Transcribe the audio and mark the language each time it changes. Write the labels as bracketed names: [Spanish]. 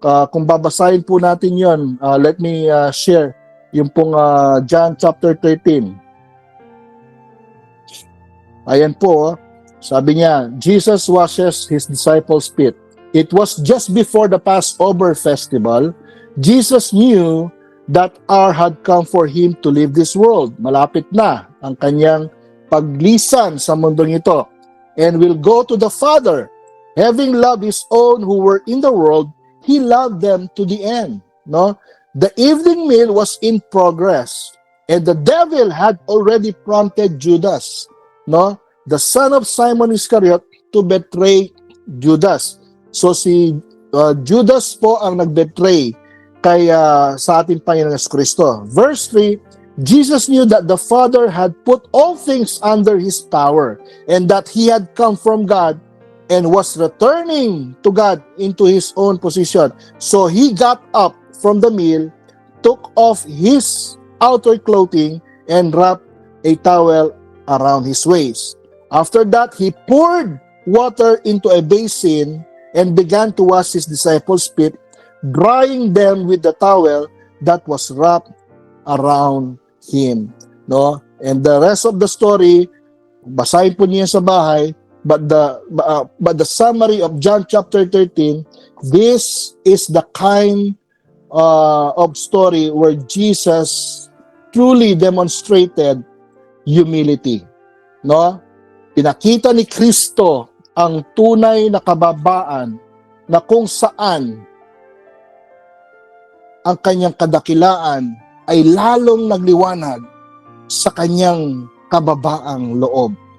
[Filipino] Kung babasahin po natin 'yon, [English] let me share [Filipino] yung pong John chapter 13. Ayan po, sabi niya, [English] Jesus washes His disciples' feet. It was just before the Passover festival. Jesus knew that hour had come for Him to leave this world. [Filipino] Malapit na ang kanyang paglisan sa mundong ito. [English] And will go to the Father. Having loved His own who were in the world, He loved them to the end. No? The evening meal was in progress, and the devil had already prompted Judas, no, the son of Simon Iscariot, to betray Judas. [Filipino] So si Judas po ang nagbetray kay sa ating Panginoon Kristo. [English] Verse 3, Jesus knew that the Father had put all things under his power, and that he had come from God and was returning to God into his own position. So he got up from the meal, took off his outer clothing, and wrapped a towel around his waist. After that, he poured water into a basin and began to wash his disciples' feet, drying them with the towel that was wrapped around him. No? And the rest of the story, [Filipino] basahin po niyo sa bahay, [English] but the summary of John chapter 13, this is the kind of story where Jesus truly demonstrated humility. No? [Filipino] Pinakita ni Kristo ang tunay na kababaan na kung saan ang kanyang kadakilaan ay lalong nagliwanag sa kanyang kababaang loob.